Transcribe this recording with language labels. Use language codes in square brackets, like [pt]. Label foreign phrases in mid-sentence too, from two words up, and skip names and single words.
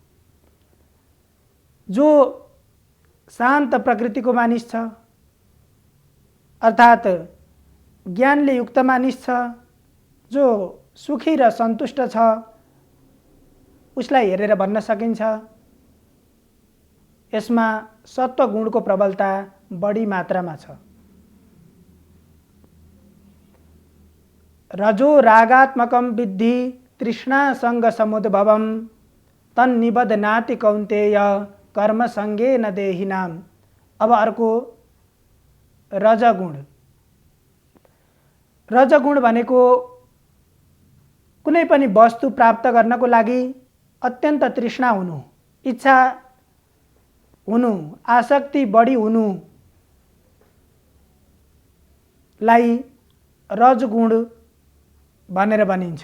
[ne] जो शान्त प्रकृतिको मानिस छ अर्थात् ज्ञानले युक्त मानिस छ, जो सुखी र सन्तुष्ट छ, उसलाई हेरेर भन्न सकिन्छ यसमा सत्वगुणको प्रबलता बढी मात्रामा छ। [sa] रजो रागात्मकं विद्धि तृष्णा संग समुद्भवम् तन्निबध्नाति कौन्तेय कर्म संगेन देहिनाम। [ne] अब अर्को रजगुण। रजगुण भनेको कुनै पनि वस्तु प्राप्त गर्नको लागि अत्यन्त तृष्णा हुनु, इच्छा हुनु, आसक्ति बढी हुनु लाई रजगुण भनेर भनिन्छ।